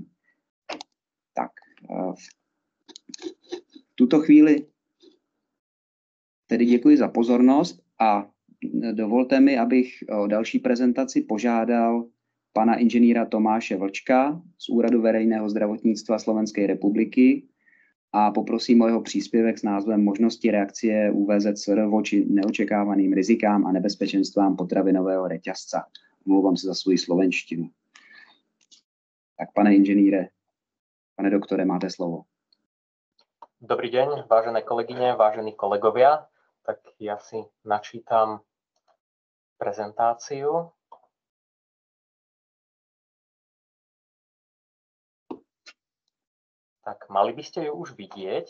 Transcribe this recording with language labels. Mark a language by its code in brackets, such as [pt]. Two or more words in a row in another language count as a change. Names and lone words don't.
[cs] Tak, v tuto chvíli tedy děkuji za pozornost a dovolte mi, abych o další prezentaci požádal pana inženýra Tomáše Vlčka z Úradu veřejného zdravotnictva Slovenské republiky a poprosím o jeho příspěvek s názvem Možnosti reakce ÚVZSR voči neočekávaným rizikám a nebezpečenstvám potravinového reťazca. Omlouvám se za svoji slovenštinu. Tak pane inženýre, pane doktore, máte slovo. [sk] Dobrý deň, vážené kolegyne, vážení kolegovia. tak ja si načítam prezentáciu. Tak, mali by ste ju už vidieť.